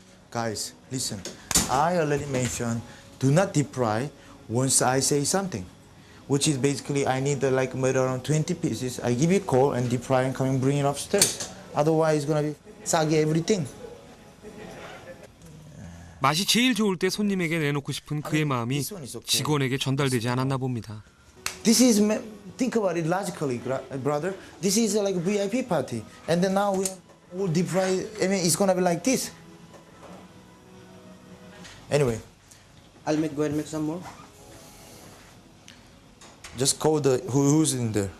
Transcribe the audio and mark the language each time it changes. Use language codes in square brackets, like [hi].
[en] Guys, listen. I already mentioned do not deep fry once I say something, which is basically I need like maybe around 20 pieces. I give it cold and deep fry and come and bring it upstairs. Otherwise, it's gonna be soggy everything. [ko] 맛이 제일 좋을 때 손님에게 내놓고 싶은 그의 마음이 직원에게 전달되지 않았나 봅니다. [en] This is, think about it logically, brother. This is like a VIP party. And then now we will deep fry, I mean, it's gonna be like this. Anyway. I'll go ahead and make some more. Just call the, who's in there?